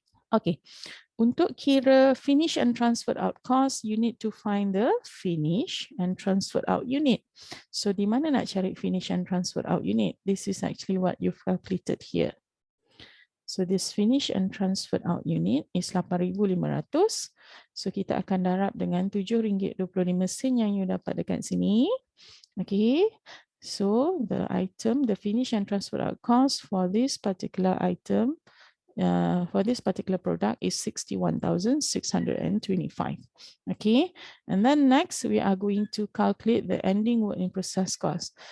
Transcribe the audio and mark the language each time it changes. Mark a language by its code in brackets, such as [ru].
[en] Okay, [ms] untuk kira [en] finish and transferred out cost, you need to find the finish and transferred out unit. [ms] So di mana nak cari [en] finish and transferred out unit? This is actually what you've calculated here. So this finish and transferred out unit is 8,500. [ms] So kita akan darab dengan RM7.25 yang you dapat dekat sini. Okay. [en] So the item, the finish and transfer out cost for this particular item, for this particular product is 61,625. Okay, and then next we are going to calculate the ending work in process cost.